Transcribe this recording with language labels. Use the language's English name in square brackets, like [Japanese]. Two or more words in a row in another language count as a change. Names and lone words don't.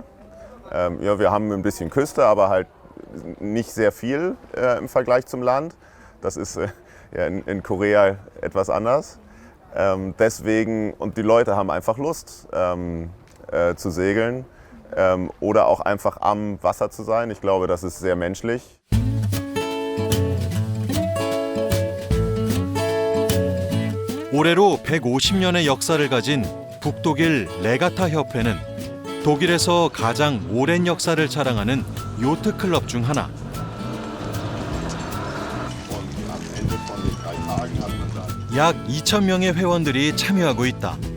[German] Ja, wir haben ein bisschen Küste, aber halt nicht sehr viel im Vergleich zum Land. Das ist ja, in Korea etwas anders. Deswegen, und die Leute haben einfach Lust zu segeln. Oder auch einfach am Wasser zu sein. Ich glaube, das ist sehr menschlich. [Korean] 올해로 150년의 역사를 가진 북독일 레가타 협회는 독일에서 가장 오랜 역사를 자랑하는 요트 클럽 중 하나. 약 2,000명의 회원들이 참여하고 있다.